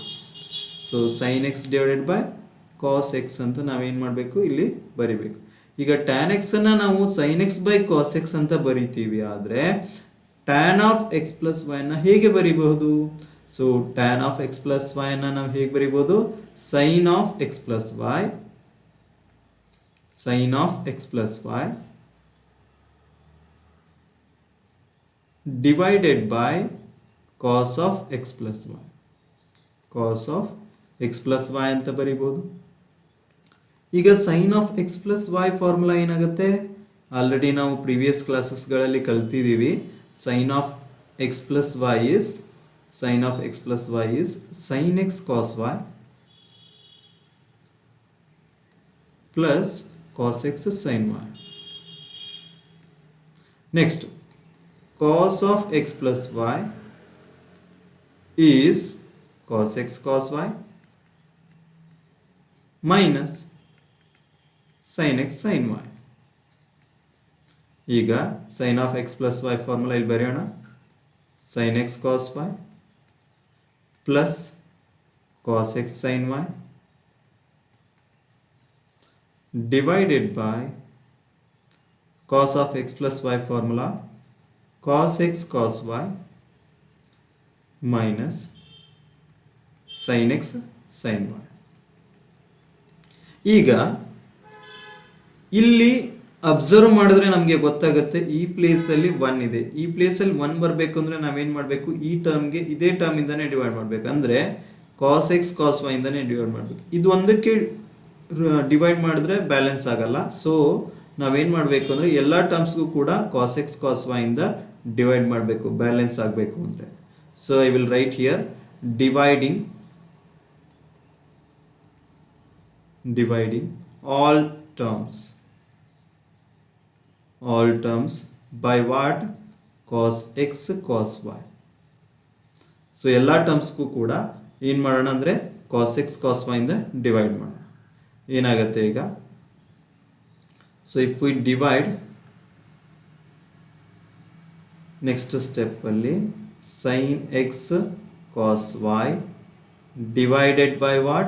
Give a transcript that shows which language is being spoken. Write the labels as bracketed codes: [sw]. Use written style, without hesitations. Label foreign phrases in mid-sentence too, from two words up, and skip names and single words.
[kn] ಸೊ [en] sine x divided by cos x [kn] ಅಂತ ನಾವೇನು ಮಾಡಬೇಕು, ಇಲ್ಲಿ ಬರಿಬೇಕು. ಈಗ ಟ್ಯಾನ್ ಎಕ್ಸನ್ನು ನಾವು [en] sine x by cos x [kn] ಅಂತ ಬರಿತೀವಿ, ಆದರೆ [en] tan of x plus y-ನ [kn] ಹೇಗೆ ಬರಿಬಹುದು? ಸೊ [en] tan of x plus y-ನ [kn] ನಾವು ಹೇಗೆ ಬರಿಬೋದು? [en] sine of x plus y, sin of x plus y divided by cos of x plus y. cos of x plus y ಅಂತ ಬರೀಬಹುದು. [kn] ಈಗ [en] sin of x plus y [kn] ಫಾರ್ಮುಲಾ ಏನಾಗುತ್ತೆ? ಆಲ್ರೆಡಿ ನಾವು [en] previous classes-ಗಳಲ್ಲಿ [kn] ಕಲ್ತಿದ್ದೀವಿ. [en] sin of x plus y is sin of x plus y is sin x cos y plus cos x sin y. Next, cos of x plus y is cos x cos y minus sin x sin y. [kn] ಈಗ [en] sin of x plus y [kn] ಫಾರ್ಮುಲಾ ಇಲ್ಲಿ ಬರೆಯೋಣ. [en] sin x cos y plus cos x sin y divided by cos of x plus y formula cos x cos y minus sin x sin y. [kn] ಈಗ ಇಲ್ಲಿ ಅಬ್ಸರ್ವ್ ಮಾಡಿದ್ರೆ ನಮಗೆ ಗೊತ್ತಾಗುತ್ತೆ, ಈ ಪ್ಲೇಸಲ್ಲಿ 1 ಇದೆ. ಈ ಪ್ಲೇಸಲ್ಲಿ 1 ಬರಬೇಕು ಅಂದರೆ ನಾವೇನು ಮಾಡಬೇಕು? ಈ ಟರ್ಮ್ಗೆ ಇದೇ ಟರ್ಮಿಂದನೇ ಡಿವೈಡ್ ಮಾಡಬೇಕು. ಅಂದರೆ [en] cos x cos y [kn] ಇಂದನೇ ಡಿವೈಡ್ ಮಾಡಬೇಕು. ಇದು ಒಂದಕ್ಕೆ ಡಿವೈಡ್ ಮಾಡಿದ್ರೆ ಬ್ಯಾಲೆನ್ಸ್ ಆಗಲ್ಲ. ಸೊ ನಾವೇನು ಮಾಡಬೇಕು ಅಂದರೆ ಎಲ್ಲ ಟರ್ಮ್ಸ್ಗೂ ಕೂಡ [en] cos x cos y [kn] ಇಂದ ಡಿವೈಡ್ ಮಾಡಬೇಕು, ಬ್ಯಾಲೆನ್ಸ್ ಆಗಬೇಕು ಅಂದರೆ. [en] So I will write here dividing all terms by what? cos x cos y. [kn] ಸೊ ಎಲ್ಲ ಟರ್ಮ್ಸ್ಗೂ ಕೂಡ ಏನು ಮಾಡೋಣ ಅಂದರೆ [en] cos x cos y [kn] ಇಂದ ಡಿವೈಡ್ ಮಾಡೋಣ. ಏನಾಗುತ್ತೆ ಈಗ? [en] So if we divide, next ಸ್ಟೆಪ್ಪಲ್ಲಿ sine x cos y divided by what?